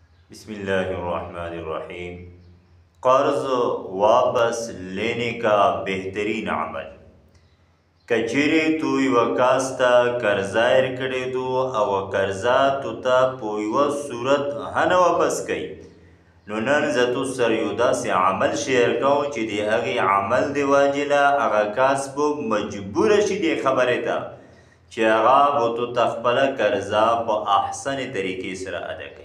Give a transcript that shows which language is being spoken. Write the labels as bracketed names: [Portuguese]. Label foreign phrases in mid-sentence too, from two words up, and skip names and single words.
[Arabic] بسم الله الرحمن الرحیم. [Urdu] قرض واپس لینے کا بہترین عمل. [Pashto] کچیرې تو یوه کس ته قرضه ورکړې دو او قرضه تو ته په یوه صورت هنه واپس کوي، نو نن زه تو سره یو داسې عمل شیر کوم چې د هغې عمل د وجې نه هغه کس به مجبوره شي دې خبرې ته چې هغه به تو ته خپله قرضه په احسنې طریقې سره ادا کوي.